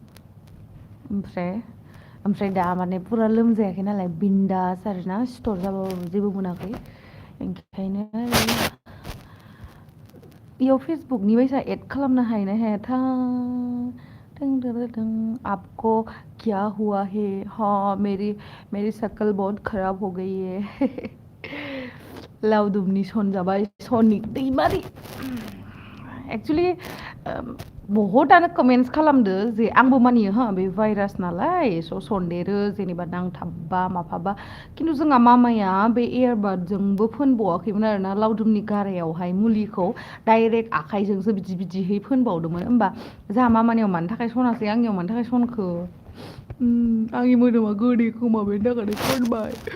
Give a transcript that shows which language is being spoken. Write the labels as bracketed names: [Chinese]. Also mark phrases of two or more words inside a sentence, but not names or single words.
[Bodo] ओमफ्राय दा माने फुरा लोमजायाखै नालाय बिन्दास आरोना सिथर जाबाबो जेबो मोनाखै ओंखायनो इयाव फेसबुकनि बायसा एड खालामनो हायोना हायाथाय [Hindi] आपको क्या हुआ है हाँ मेरी शक्ल बहुत खराब हो गई है [Bodo] लावदुमनि सन जाबाय सननि दैमारि एक्सुलि बहुतआनो कमेन्ट्स खालामदो जे आंबो मानियो हा बे भाइरास नालाय सन्देरो जेनेबा नांथाबबा माफाबा खिन्थु जोंहा मामाया बे एयारबादजोंबो फोनबावाखैमोन आरोना लावदुमनि गारायावहाय मुलिखौ डाइरेक्ट आखाइजोंसो बिदिहै फोनबावदोंमोन होमबा जोंहा मामानियाव मानि थाखाय सनासै आंनियाव मानि थाखाय सनखो आंनि मोदोमा गोदै खोमा बेनि थाखायनो फोनबाय